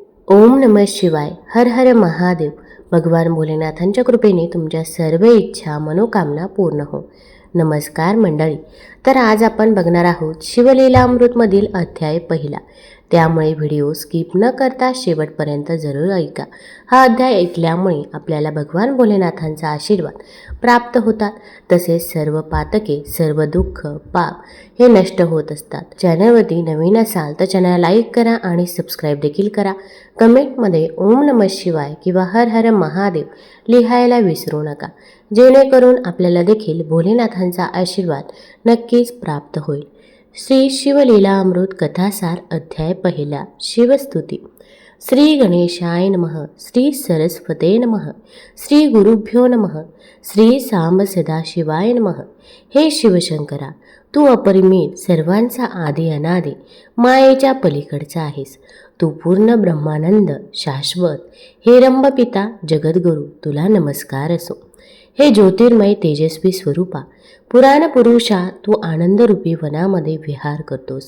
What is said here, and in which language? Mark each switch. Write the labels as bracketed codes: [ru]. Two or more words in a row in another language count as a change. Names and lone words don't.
[sa] ओम नमः शिवाय. हर हर महादेव. [mr] भगवान भोलेनाथांच्या कृपेने तुमच्या सर्व इच्छा मनोकामना पूर्ण हो. नमस्कार मंडळी. तर आज आपण बघणार आहोत शिवलीलामृतमधील अध्याय पहिला. त्यामुळे [en] video skip [mr] न करता शेवटपर्यंत जरूर ऐका. हा अध्याय ऐकल्यामुळे आपल्याला भगवान भोलेनाथांचा आशीर्वाद प्राप्त होतात. तसेच सर्व पातके, सर्व दुःख, पाप हे नष्ट होत असतात. चॅनलवरती नवीन असाल तर [en] channel like [mr] करा आणि सबस्क्राईब देखील करा. कमेंटमध्ये [sa] ओम नमः शिवाय [mr] किंवा [sa] हर हर महादेव [mr] लिहायला विसरू नका, जेणेकरून आपल्याला देखील भोलेनाथांचा आशीर्वाद नक्कीच प्राप्त होईल. श्री शिवलीलामृत कथासार अध्याय पहिला. [sa] शिवस्तुती. श्री गणेशाय नमः. श्री सरस्वते नमः. श्री गुरुभ्यो नमः. श्री सांब सदाशिवाय नमः. [mr] हे शिवशंकरा, तू अपरिमित, सर्वांचा आदी अनादी, मायेच्या पलीकडचा आहेस. तू पूर्ण ब्रह्मानंद, शाश्वत, हे रंभपिता, जगद्गुरु, तुला नमस्कार असो. हे ज्योतिर्मय तेजस्वी स्वरूपा, पुराण पुरुषा, तू आनंदरूपी वनामध्ये विहार करतोस.